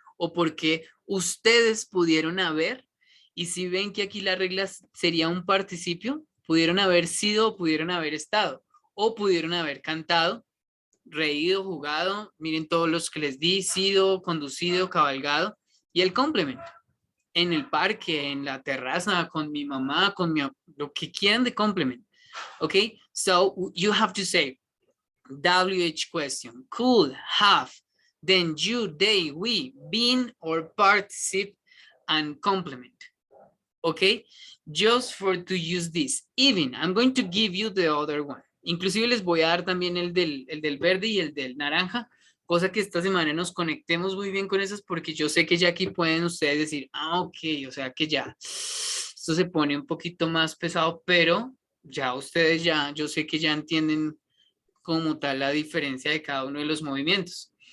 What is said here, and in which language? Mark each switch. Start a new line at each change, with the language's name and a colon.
Spanish: ¿O por qué ustedes pudieron haber? Y si ven que aquí la regla sería un participio, pudieron haber sido o pudieron haber estado. O pudieron haber cantado, reído, jugado. Miren todos los que les di, sido, conducido, cabalgado. Y el complemento. En el parque, en la terraza, con mi mamá, con lo que quieran de complement.
English: Okay, so you have to say WH question, could, have, then you, they, we, been, or participe, and complement. Okay, just for to use this. Even, I'm going to give you the other one.
Spanish: Inclusive les voy a dar también el del verde y el del naranja. Cosa que esta semana nos conectemos muy bien con esas porque yo sé que ya aquí pueden ustedes decir, ok, o sea que ya esto se pone un poquito más pesado, pero ya ustedes yo sé que ya entienden como tal la diferencia de cada uno de los movimientos.